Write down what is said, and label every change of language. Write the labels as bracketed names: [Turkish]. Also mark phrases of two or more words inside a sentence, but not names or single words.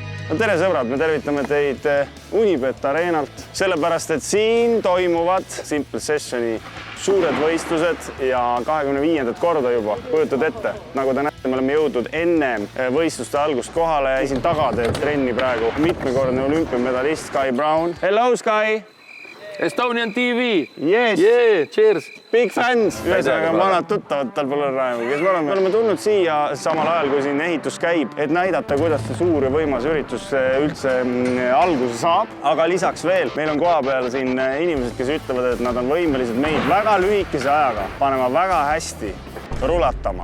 [Estonian] No tere sõbrad, me tervitame teid Unibet Arenalt, sellepärast et siin toimuvad Simple Sessioni suured võistlused ja 25. korda juba, kujutad ette. Nagu te näete, me oleme jõudnud enne võistluste algust kohale ja siin taga teeb trenni praegu mitmekordne olümpiamedalist Sky Brown. [English] Hello Sky! Estonian TV! Yes! Yeah, cheers! Big fans! [Estonian] Ühesõnaga vanad tuttavad tal pole raevu, kes me oleme tulnud siia samal ajal, kui siin ehitus käib, et näidata, kuidas see suur ja võimas üritus üldse alguse saab. Aga lisaks veel, meil on koha peal siin inimesed, kes ütlevad, et nad on võimelised meid väga lühikese ajaga panema väga hästi rulatama.